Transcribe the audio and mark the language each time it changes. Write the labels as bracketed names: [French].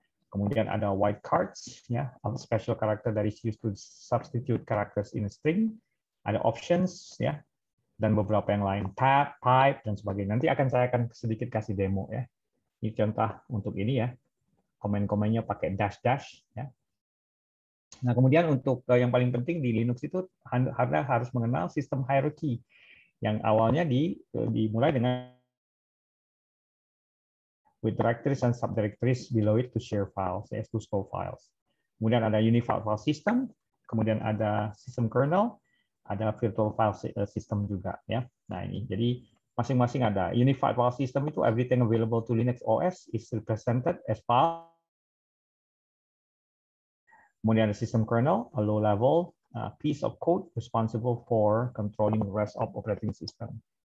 [Indonesian] Kemudian ada wildcards, ya, [English] special character that is used to substitute characters in a string. [Indonesian] Ada options ya, dan beberapa yang lain, tab, pipe, dan sebagainya. Nanti saya akan sedikit kasih demo ya. Ini contoh untuk ini ya. Komen-komennya pakai dash ya. Nah, kemudian untuk yang paling penting di Linux itu Anda harus mengenal sistem hierarchy yang awalnya dimulai dengan [English] with directories and subdirectories below it to share files, to store files. [Indonesian] Kemudian ada unified file system, kemudian ada system kernel, ada virtual file system juga ya. Nah ini jadi masing-masing ada. [English] Unified file system itu everything available to Linux OS is represented as file. [Indonesian] Kemudian ada [English] system kernel, a low-level piece of code responsible for controlling the rest of operating system.